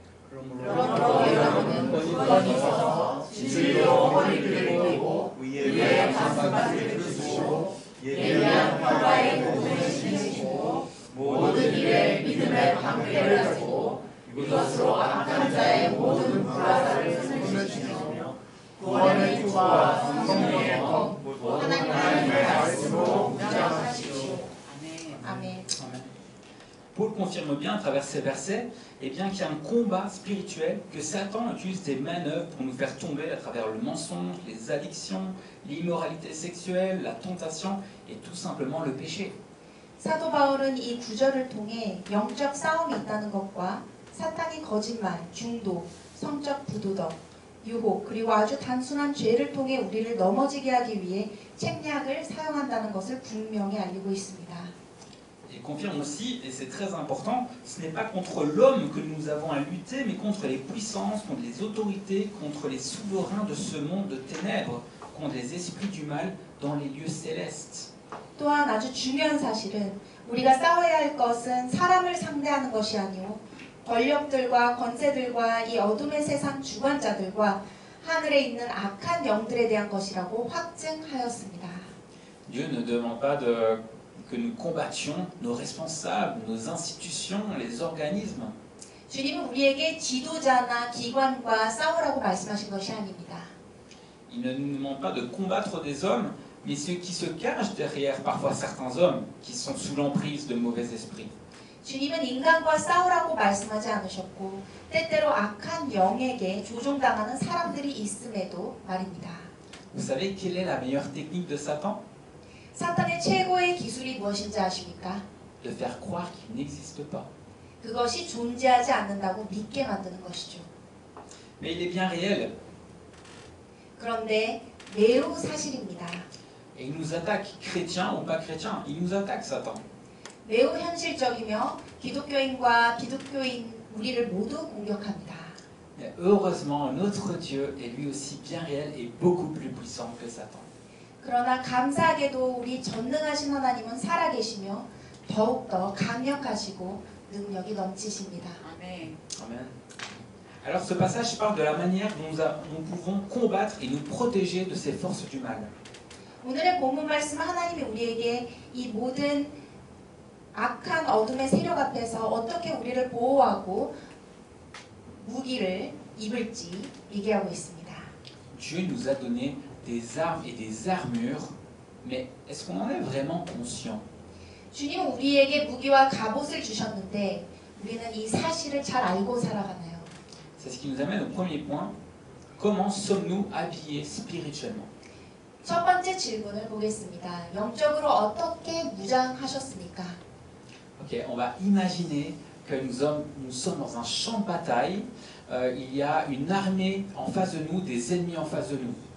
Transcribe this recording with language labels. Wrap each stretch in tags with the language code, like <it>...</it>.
<ko>그러므로 여러분은 굳건히 서서 진실로 허리를 펴고 위에 가슴을 드시고 예리한 평화의 복음을 신으시고 모든 일에 믿음의 방패를 하시고 이것으로 악한 자의 모든 불화살을 끊으시며 구원의 주와 성령의 검 하나님의 말씀으로 무장하십시오. 아멘.</ko> <fr>Paul confirme bien à travers ces versets qu'il y a un combat spirituel, que Satan utilise des manœuvres pour nous faire tomber à travers le mensonge, les addictions, l'immoralité sexuelle, la tentation et tout simplement le péché.</fr> <ko>사도 바울은 이 구절을 통해 영적 싸움이 있다는 것과 사탄이 거짓말, 중독, 성적 부도덕, 유혹, 그리고 아주 단순한 죄를 통해 우리를 넘어지게 하기 위해 책략을 사용한다는 것을 분명히 알리고 있습니다.</ko> <fr>Il confirme aussi, et c'est très important, ce n'est pas contre l'homme que nous avons à lutter, mais contre les puissances, contre les autorités, contre les souverains de ce monde de ténèbres, contre les esprits du mal dans les lieux célestes.</fr> <ko>또한 아주 중요한 사실은 우리가 싸워야 할 것은 사람을 상대하는 것이 아니오 권력들과 권세들과 이 어둠의 세상 주관자들과 하늘에 있는 악한 영들에 대한 것이라고 확증하였습니다.</ko> <fr>Dieu ne demande pas que nous combattions nos responsables, nos institutions, les organismes.</fr> <ko>주님은 우리에게 지도자나 기관과 싸우라고 말씀하신 것이 아닙니다.</ko> <fr>Il ne nous demande pas de combattre des hommes, mais ceux qui se cachent derrière parfois certains hommes qui sont sous l'emprise de mauvais esprits.</fr> <ko>주님은 인간과 싸우라고 말씀하지 않으셨고 때때로 악한 영에게 조종당하는 사람들이 있음에도 말입니다.</ko> <fr>Vous savez quelle est la meilleure technique de Satan?</fr> <ko>사탄의 최고의 기술이 무엇인지 아십니까?</ko> <fr>De faire croire qu'il n'existe pas.</fr> <ko>그것이 존재하지 않는다고 믿게 만드는 것이죠.</ko> <fr>Mais il est bien réel.</fr> <ko>그런데 매우 사실입니다.</ko> <fr>Et il nous attaque, chrétiens ou pas chrétiens, il nous attaque Satan.</fr> <ko>매우 현실적이며 기독교인과 비독교인 우리를 모두 공격합니다.</ko> <fr>Mais heureusement, notre Dieu est lui aussi bien réel et beaucoup plus puissant que Satan.</fr> <ko>그러나 감사하게도 우리 전능하신 하나님은 살아계시며 더욱더 강력하시고 능력이 넘치십니다.</ko> <fr>Amen. Alors ce passage parle de la manière dont nous pouvons combattre et nous protéger de ces forces du mal.</fr> <ko>오늘의 본문 말씀은 하나님이 우리에게 이 모든 악한 어둠의 세력 앞에서 어떻게 우리를 보호하고 무기를 입을지 얘기하고 있습니다.</ko> <fr>Dieu nous a donné des armes et des armures, mais est-ce qu'on en est vraiment conscient?</fr> <ko>주님은 우리에게 무기와 갑옷을 주셨는데 우리는 이 사실을 잘 알고 살아가나요?</ko> <fr>C'est ce qui nous amène au premier point. Comment sommes-nous habillés spirituellement?</fr> <ko>첫 번째 질문을 보겠습니다. 영적으로 어떻게 무장하셨습니까?</ko> <fr>Ok, on va imaginer que nous sommes dans un champ de bataille. Il y a une armée en face de nous, des ennemis en face de nous.</fr>